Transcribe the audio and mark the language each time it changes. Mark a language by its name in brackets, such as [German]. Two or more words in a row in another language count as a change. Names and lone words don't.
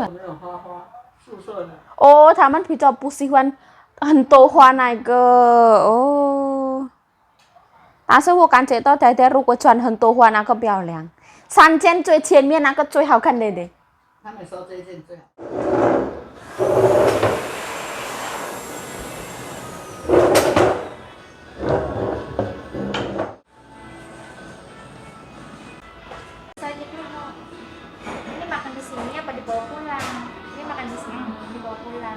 [Chinese] 没有花花，素色的。哦，他们比较不喜欢很多花那个哦。但是我感觉到太太如果穿很多花那个漂亮，3件最前面那个最好看的。他们说这一件最好。 [Indonesian] Ini makan di sini apa dibawa pulang? Ini makan di sini, dibawa pulang.